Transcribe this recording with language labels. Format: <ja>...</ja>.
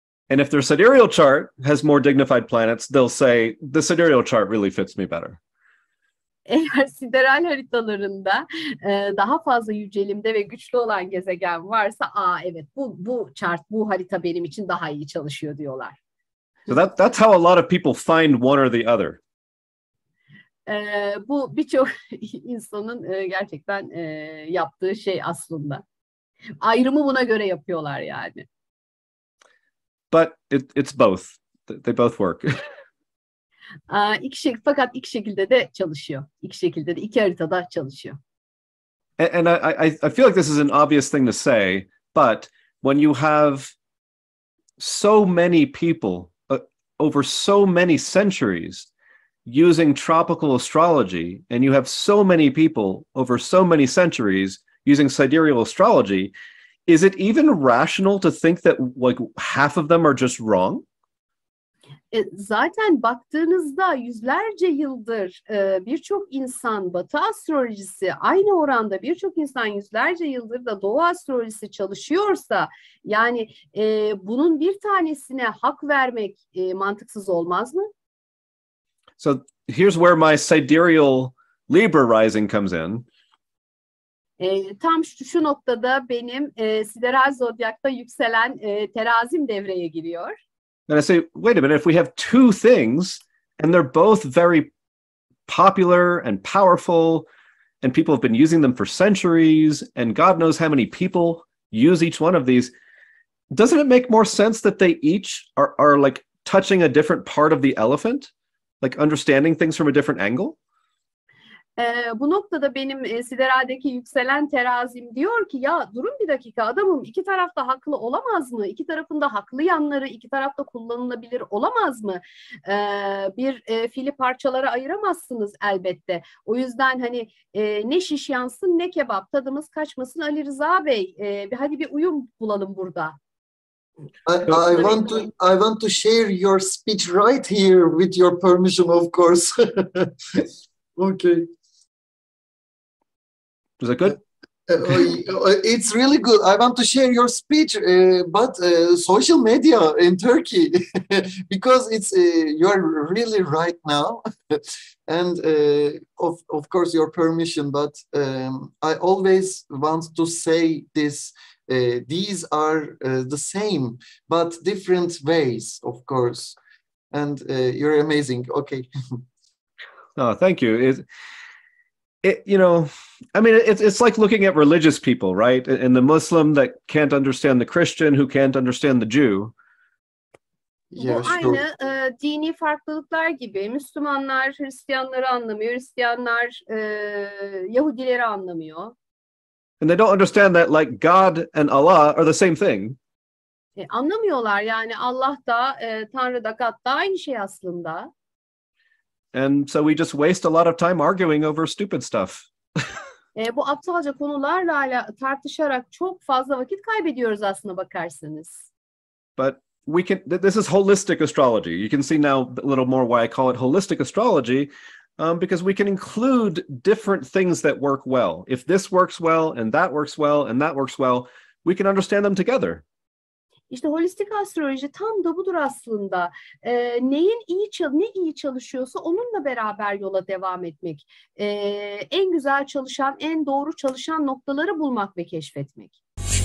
<en>And if their sidereal chart has more dignified planets, they'll say the sidereal chart really fits me better.</en> <tr>Eğer sideral haritalarında daha fazla yücelimde ve güçlü olan gezegen varsa, evet bu harita benim için daha iyi çalışıyor diyorlar.</tr> <en>So that's how a lot of people find one or the other.</en> <tr>Bu birçok insanın gerçekten yaptığı şey aslında. Ayrımı buna göre yapıyorlar yani.</tr> <en>But it's both. They both work.</en> <tr>Fakat iki şekilde de çalışıyor. İki haritada çalışıyor.</tr> <en>And I feel like this is an obvious thing to say, but when you have so many people over so many centuries using tropical astrology, and you have so many people over so many centuries using sidereal astrology, is it even rational to think that like half of them are just wrong?</en> <tr>Zaten baktığınızda yüzlerce yıldır birçok insan Batı astrolojisi, aynı oranda birçok insan yüzlerce yıldır da Doğu astrolojisi çalışıyorsa, yani bunun bir tanesine hak vermek mantıksız olmaz mı?</tr> <en>So here's where my sidereal Libra rising comes in.</en> <tr>Tam şu noktada benim sideral zodyakta yükselen terazim devreye giriyor.</tr> <en>And I say, wait a minute, if we have two things and they're both very popular and powerful and people have been using them for centuries and God knows how many people use each one of these, doesn't it make more sense that they each are like touching a different part of the elephant? Like understanding things from a different angle?</en> <tr>Bu noktada benim sideraldeki yükselen terazim diyor ki, ya durun bir dakika, adamım iki tarafta haklı olamaz mı? İki tarafında haklı yanları iki tarafta kullanılabilir olamaz mı? Bir fili parçalara ayıramazsınız elbette. O yüzden hani ne şiş yansın ne kebap, tadımız kaçmasın Ali Rıza Bey. Hadi bir uyum bulalım burada.</tr> <en>I want to share your speech right here with your permission, of course. Okay. Was that good? It's really good. I want to share your speech, but social media in Turkey, because it's you're really right now, and of course your permission. But I always want to say this. These are the same, but different ways, of course. And you're amazing. Okay. Oh, thank you. You know, I mean, it's like looking at religious people, right? And the Muslim that can't understand the Christian, who can't understand the Jew.</en> <tr>Bu aynı dini farklılıklar gibi. Müslümanlar Hristiyanları anlamıyor, Hristiyanlar Yahudileri anlamıyor.</tr> <en>And they don't understand that, like, God and Allah are the same thing.</en> <tr>Anlamıyorlar yani Allah da Tanrı da God da aynı şey aslında.</tr> <en>And so we just waste a lot of time arguing over stupid stuff.</en> <tr>Bu aptalca konularla tartışarak çok fazla vakit kaybediyoruz aslında bakarsanız.</tr> <en>But we can. This is holistic astrology. You can see now a little more why I call it holistic astrology, because we can include different things that work well. If this works well, and that works well, and that works well, we can understand them together.</en> <tr>İşte holistik astroloji tam da budur aslında. Ne iyi çalışıyorsa onunla beraber yola devam etmek. En güzel çalışan, en doğru çalışan noktaları bulmak ve keşfetmek.</tr>